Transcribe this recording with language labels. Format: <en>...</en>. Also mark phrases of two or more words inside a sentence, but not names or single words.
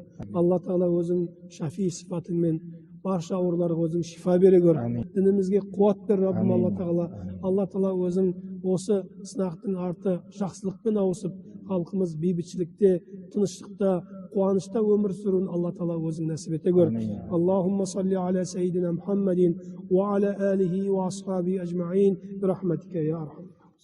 <kk>Алла тағала өзің шафи сипатыңмен барша ауруларға өзің шифа бере көр. Дінімізге қуат бер, Раббым Алла тағала. Алла тағала өзің осы сынақтың арты жақсылықпен ауысып, халқымыз бейбітшілікте, тыныштықта, қуанышта өмір сүруін Алла тағала өзің нәсіп ете көр.</kk> <ar>اللهم صل على سيدنا محمد وعلى آله وأصحابه أجمعين. برحمتك يا أرحم.</ar>